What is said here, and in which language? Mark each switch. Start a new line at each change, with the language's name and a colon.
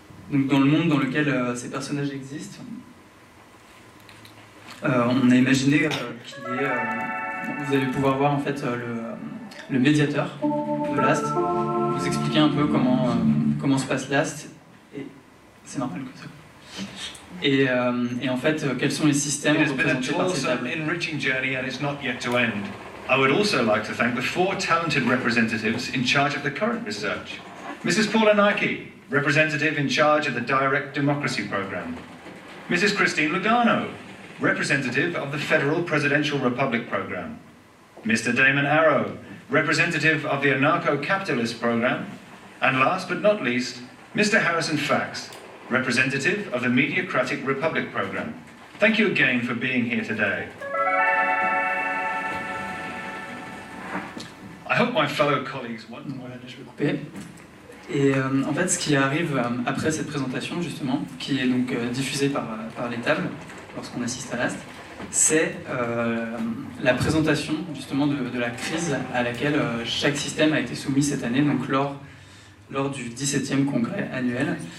French: Donc dans le monde dans lequel ces personnages existent, on a imaginé qu'il y ait... vous allez pouvoir voir en fait le médiateur de LAST, vous expliquer un peu comment se passe LAST, et c'est normal que ça. Et en fait, quels sont les systèmes représentés par ces tables.
English: Enriching journey and it's not yet to end. I would also like to thank the 4 talented representatives in charge of the current research. Mrs. Paula Nike, representative in charge of the Direct Democracy Program. Mrs. Christine Lugano, representative of the Federal Presidential Republic Program. Mr. Damon Arrow, representative of the Anarcho-Capitalist Program. And last but not least, Mr. Harrison Fax, representative of the Mediocratic Republic Program. Thank you again for being here today. I hope my fellow colleagues want...
French: Voilà, je vais couper. Et en fait, ce qui arrive après cette présentation, justement, qui est donc diffusée par les tables, lorsqu'on assiste à LAST, c'est la présentation, justement, de la crise à laquelle chaque système a été soumis cette année, donc lors du 17e congrès annuel.